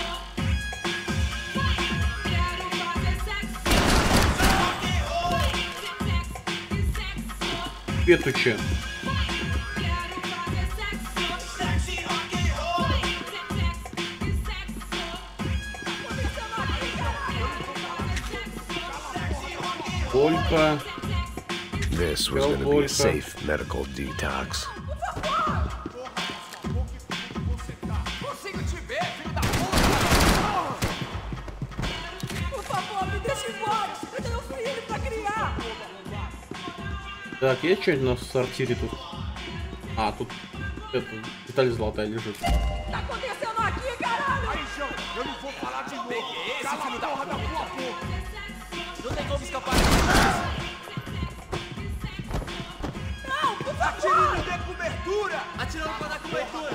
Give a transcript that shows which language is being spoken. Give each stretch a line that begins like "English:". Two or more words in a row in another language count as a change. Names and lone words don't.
Russian: Петучи. Только.
English: This was going to be a safe medical detox.
Russian: Так, есть что-нибудь на сортире тут? А, тут это, деталь золотая лежит.
Portuguese: Atirando de cobertura! Atirando pra dar cobertura!